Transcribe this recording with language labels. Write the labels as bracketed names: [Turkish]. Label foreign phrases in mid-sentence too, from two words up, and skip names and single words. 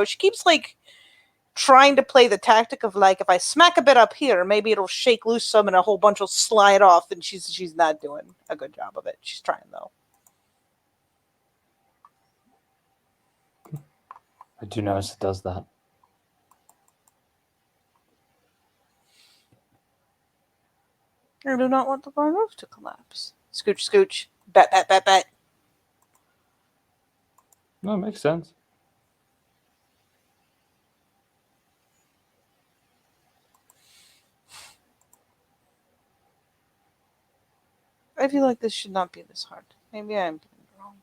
[English] She keeps trying to play the tactic of if I smack a bit up here, maybe it'll shake loose some and a whole bunch will slide off, and she's not doing a good job of it. She's trying though. I do notice it does that. I do not want the barn roof to collapse. Scooch, scooch. Bat, bat, bat, bat. No, it makes sense. I feel like this should not be this hard. Maybe I'm getting it wrong.